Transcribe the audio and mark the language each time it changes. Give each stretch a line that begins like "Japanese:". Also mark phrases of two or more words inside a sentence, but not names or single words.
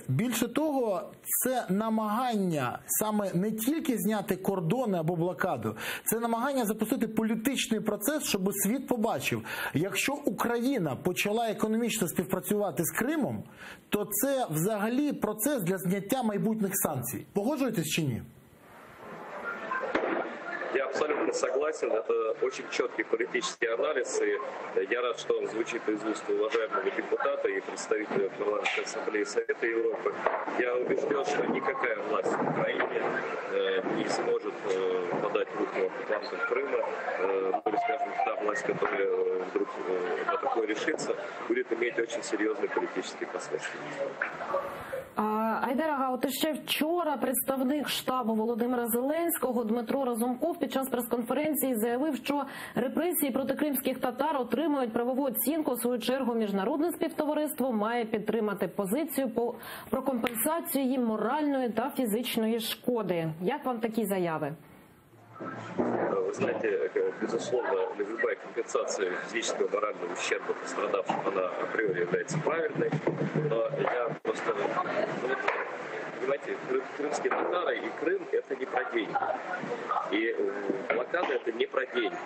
Ukrainian: Більше того, це намагання саме не тільки зняти кордони або блокаду, це намагання запустити політичний процес, щоб світ побачив. Якщо Україна почала економічно співпрацювати з Кримом, то це взагалі процес для зняття майбутніх санкцій. Погоджуєтесь чи ні?
Russian: Я абсолютно согласен. Это очень четкий политический анализ. И я рад, что он звучит из уст уважаемого депутата и представителя Парламентской ассамблеи Совета Европы. Я убежден, что никакая власть в Украине не сможет подать руку оккупантам Крыма. Или, скажем, та власть, которая вдруг на такое решится, будет иметь очень серьезные политические последствия.
Ukrainian: Айдар Ага, от ще вчора представник штабу Володимира Зеленського Дмитро Разумков під час прес-конференції заявив, що репресії проти кримських татар отримують правову оцінку. В свою чергу міжнародне співтовариство має підтримати позицію про компенсацію їм моральної та фізичної шкоди. Як вам такі заяви?
Russian: Вы знаете, безусловно, любая компенсация физического и морального ущерба пострадавшим, она априори является правильной, но я просто... Понимаете, крымские татары и Крым – это не про деньги. И блокада – это не про деньги.